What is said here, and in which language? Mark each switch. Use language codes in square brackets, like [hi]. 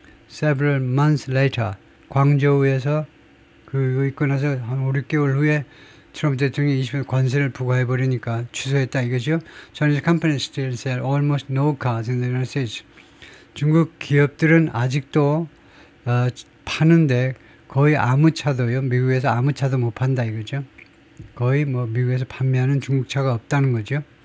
[en] Several months later, [ko] 광저우에서 그거 있고 나서 한 5-6개월 후에 트럼프 대통령이 20% 관세를 부과해버리니까 취소했다 이거죠. [en] Chinese companies still sell almost no cars in the United States. [ko] 중국 기업들은 아직도 파는데 거의 아무 차도요. 미국에서 아무 차도 못 판다 이거죠. 거의 뭐 미국에서 판매하는 중국차가 없다는 거죠.